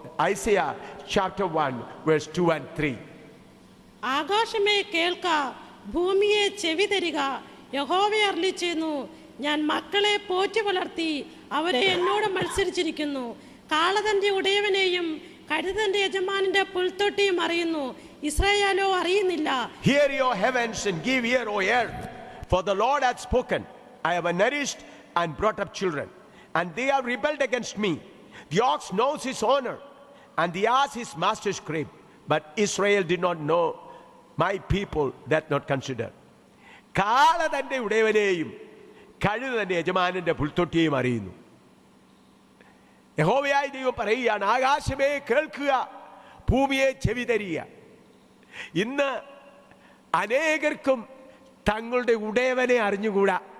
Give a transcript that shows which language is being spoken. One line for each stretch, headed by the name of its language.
English: Isaiah chapter 1 verse 2 and 3.
Malayalam: ആകാശമേ കേൾക്ക, ഭൂമിയെ ചെവി തരിക, യഹോവ അരുളിച്ചെയ്യുന്നു, ഞാൻ മക്കളെ പോറ്റി വളർത്തി അവരെ എന്നോട് മത്സരിച്ചിരിക്കുന്നു. കാളതന്റെ ഉടയവനെയും കഴുതന്റെ യജമാനന്റെ പുൽത്തൊട്ടിയും അറിയുന്നു, ഇസ്രായേലോ അറിയുന്നില്ല.
English: Hear your heavens and give ear, O earth, for the Lord hath spoken. I have nourished and brought up children, and they have rebelled against me. The ox knows his owner, and the ass his master's crib, but Israel did not know, my people that not consider.
Malayalam: കാള തന്റെ ഉടയവനെയും കഴുത തന്റെ യജമാനന്റെ പുൽത്തൊട്ടിയെയും അറിയുന്നു. യഹോവയായ ദൈവം പറയുകയാണ്, ആകാശമേ കേൾക്കുക, ഭൂമിയെ ചെവി തരിക. ഇന്ന് അനേകർക്കും തങ്ങളുടെ ഉടയവനെ അറിഞ്ഞുകൂടാ.